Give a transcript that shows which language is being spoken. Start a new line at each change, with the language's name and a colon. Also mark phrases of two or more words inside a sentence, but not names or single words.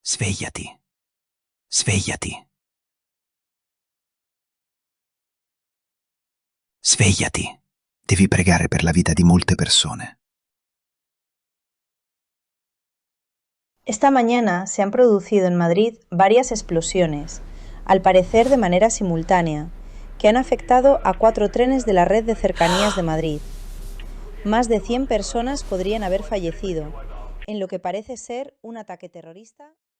Italian: Svegliati. Svegliati. Svegliati. Devi pregare per la vita di molte persone.
Spanish: Esta mañana se han producido en Madrid varias explosiones, al parecer de manera simultánea, que han afectado a 4 trenes de la red de cercanías de Madrid. Más de 100 personas podrían haber fallecido, en lo que parece ser un ataque terrorista.